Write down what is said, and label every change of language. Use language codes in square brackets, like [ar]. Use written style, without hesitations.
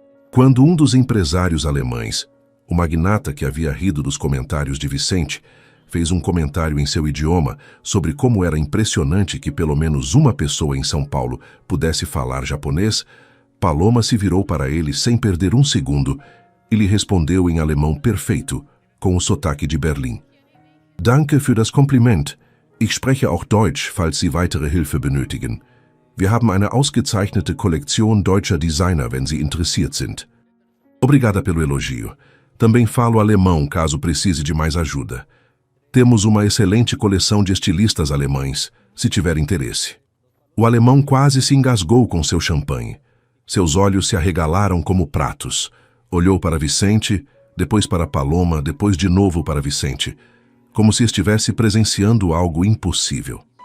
[pt] Quando um dos empresários alemães, o magnata que havia rido dos comentários de Vicente, fez um comentário em seu idioma sobre como era impressionante que pelo menos uma pessoa em São Paulo pudesse falar japonês, Paloma se virou para ele sem perder um segundo e lhe respondeu em alemão perfeito, com o sotaque de Berlim. [de] Danke für das Kompliment. Ich spreche auch Deutsch, falls Sie weitere Hilfe benötigen. Wir haben eine ausgezeichnete Kollektion deutscher Designer, wenn Sie interessiert sind. [pt] Obrigada pelo elogio. Também falo alemão, caso precise de mais ajuda. Temos uma excelente coleção de estilistas alemães, se tiver interesse. O alemão quase se engasgou com seu champanhe. Seus olhos se arregalaram como pratos. Olhou para Vicente, depois para Paloma, depois de novo para Vicente, como se estivesse presenciando algo impossível.